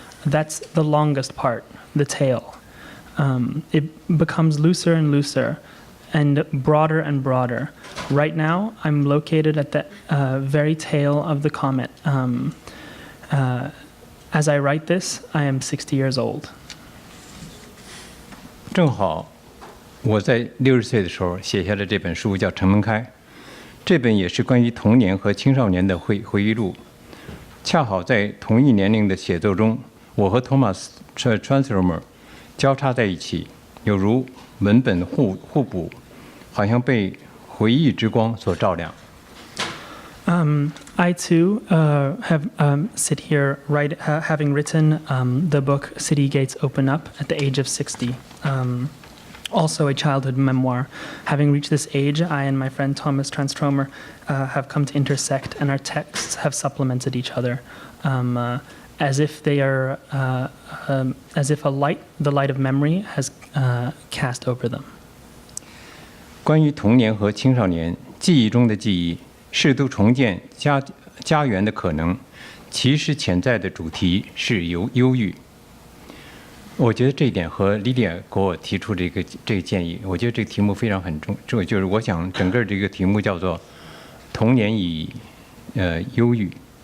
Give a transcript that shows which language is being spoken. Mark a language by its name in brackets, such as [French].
[English] That's the longest part, the tail. It becomes looser and looser and broader. Right now, I'm located at the very tail of the comet. As I write this, I am 60 years old. [Chinese] 正好我在60岁的时候写下了这本书，叫《城门开》。这本也是关于童年和青少年的回忆录。恰好在同一年龄的写作中，我和 Thomas Transformer 交叉在一起，有如文本互补，好像被回忆之光所照亮。 [English] I too have sit here having written the book City Gates Open Up at the age of 60. Also a childhood memoir. Having reached this age, I and my friend Thomas Transtromer have come to intersect, and our texts have supplemented each other, as if they are, as if the light of memory has cast over them. [Chinese] 关于童年和青少年记忆中的记忆，试图重建家园的可能，其实潜在的主题是忧郁。我觉得这一点和莉莉亚给我提出这个建议，我觉得这个题目非常重要，就是我想整个这个题目叫做“童年与忧郁”。